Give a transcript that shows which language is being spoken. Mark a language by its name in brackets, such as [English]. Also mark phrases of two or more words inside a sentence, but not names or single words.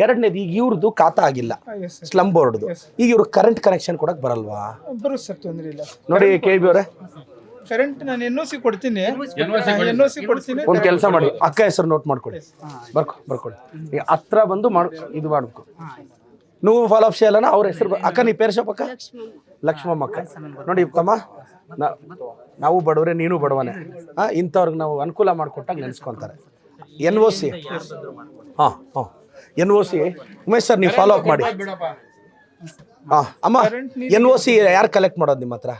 [Kannada] ಎರಡನೇದು, ಈಗ ಇವ್ರದ್ದು ಖಾತಾ ಆಗಿಲ್ಲ ಸ್ಲಮ್ ಬೋರ್ಡ್ದು, ಈಗ ಇವ್ರಿಗೆ [English] current connection [Kannada] ಕೊಡಕ್ಕೆ ಬರಲ್ವಾ? ಬರೋ ಸರ್, ತೊಂದರೆ ಇಲ್ಲ. ನೋಡಿ KB ಅವರೇ, ಕರೆಂಟ್ ನಾನು NOC ಕೊಡ್ತೀನಿ. ಒಂದು ಕೆಲಸ ಮಾಡಿ, ಅಕ್ಕ ಹೆಸರು ನೋಟ್ ಮಾಡ್ಕೊಳ್ಳಿ, ಬರ್ಕೊಳ್ಳಿ. ಈಗ ಹತ್ರ ಬಂದು ಇದು ಮಾಡಬೇಕು. [Telugu] నువ్వు ఫాలోఅప్ చేయాలన్నా [Kannada] ಅವ್ರ ಹೆಸರು ಅಕ್ಕ. [Telugu] నీ పేరు చెప్పక్క? [Kannada] ಲಕ್ಷ್ಮಮ್ಮ ಅಕ್ಕ. ನೋಡಿ ತಮ್ಮ, ನಾವು ಬಡವರೇ, ನೀನು ಬಡವನೇ. ಇಂಥವ್ರಿಗೆ ನಾವು ಅನುಕೂಲ ಮಾಡಿಕೊಟ್ಟಾಗ ನೆನೆಸ್ಕೊತಾರೆ. NOC NOC ಉಮೇಶ್ ಸರ್ ನೀವು [English] follow up [Kannada] ಮಾಡಿ. ಅಮ್ಮ NOC ಯಾರು ಕಲೆಕ್ಟ್ ಮಾಡೋದು ನಿಮ್ಮ ಹತ್ರ?